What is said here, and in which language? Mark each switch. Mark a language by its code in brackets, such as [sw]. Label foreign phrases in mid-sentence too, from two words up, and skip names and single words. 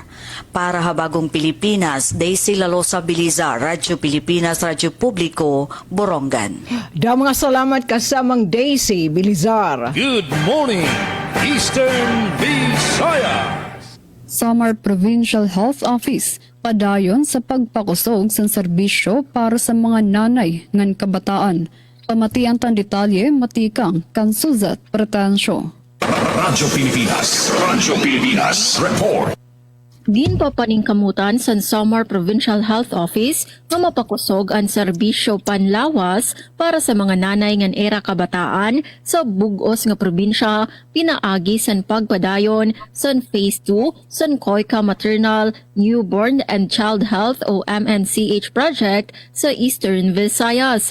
[war] Para habagong Pilipinas, Daisy Lalosa Biliza, Radyo Pilipinas, Radyo Publiko, Borongan. Mga salamat kasamang Daisy Bilizar. [en] Good morning, Eastern Visayas! [war] Samar Provincial Health Office padayon sa pagpakusog sa serbisyo para sa mga nanay ngan kabataan. Pamatian tan detalye matikang Kansuzat Pretensyo. Radyo Pilipinas, report. Ginpapaningkamutan sa Samar Provincial Health Office nga mapakusog ang serbisyo panlawas para sa mga nanay ngan era kabataan sa bugos nga probinsya pinaagi san pagpadayon san Phase 2 san Koika Maternal, Newborn and Child Health o MNCH project sa Eastern Visayas.